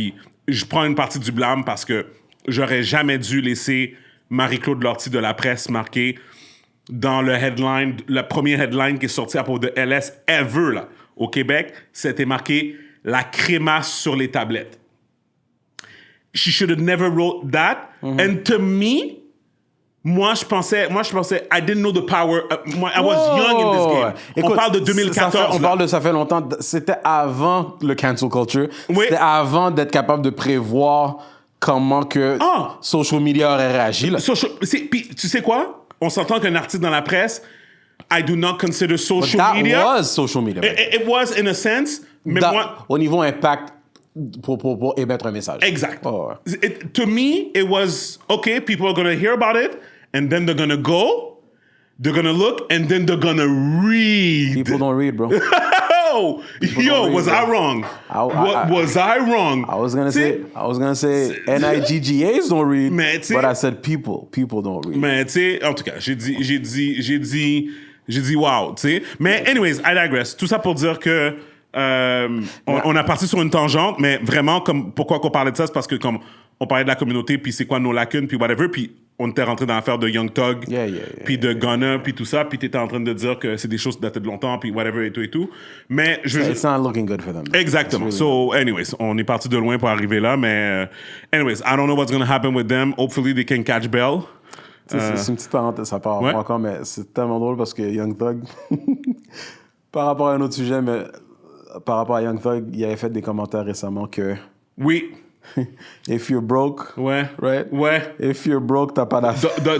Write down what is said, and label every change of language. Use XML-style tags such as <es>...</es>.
<fr>Puis je prends une partie du blâme parce que j'aurais jamais dû laisser Marie-Claude Lortie de la presse marquer dans le headline, le premier headline qui est sorti à propos de LS ever, là, au Québec, c'était marqué « La crémasse sur les tablettes ».</fr> <en>She should have never wrote that. And to me,</en> <fr>moi, je pensais,</fr> <en>I didn't know the power. I was young in this game.</en> <fr>Écoute, on parle de 2014. Ça fait longtemps. C'était avant le cancel culture. Oui. C'était avant d'être capable de prévoir comment que social media aurait réagi. Là. Puis, tu sais quoi? On s'entend qu'un article dans la presse,</fr> <en>I do not consider social media. That was social media. It was in a sense.</en> <fr>Mais moi, au niveau impact, pour émettre un message. Exact.</fr> <en>To me, it was, okay, people are going to hear about it, and then they're going to go, they're going to look, and then they're going to read. People don't read, bro. Was I wrong? Was I wrong? I was gonna say NIGGAs don't read, but I said people don't read.</en> <fr>Mais tu sais, en tout cas, j'ai dit wow, tu sais. Mais anyways,</fr> <en>I digress.</en> <fr>Tout ça pour dire que on a parti sur une tangente, mais vraiment, comme pourquoi qu'on parlait de ça, c'est parce que comme on parlait de la communauté, puis c'est quoi nos lacunes, puis whatever, puis on était rentré dans l'affaire de Young Thug, puis de Gunna, puis tout ça, puis t'étais en train de dire que c'est des choses qui dataient de longtemps, puis whatever, et tout. Mais</fr> <en>It's not looking good for them.</en> <fr>Exactement.</fr> <en>Really so, anyways,</en> <fr>on est parti de loin pour arriver là, mais</fr> <en>anyways, I don't know what's going to happen with them. Hopefully, they can catch Bell.</en> <fr>C'est une petite parenthèse, ça part encore, mais c'est tellement drôle parce que Young Thug, par rapport à un autre sujet, mais par rapport à Young Thug, il avait fait des commentaires récemment que... Oui.</fr> <en>If you're broke,</en> <fr>Ouais.</fr> <en>right?</en> <fr>Ouais.</fr> <en>If you're broke,</en> <fr>t'as pas d'affaires.</fr>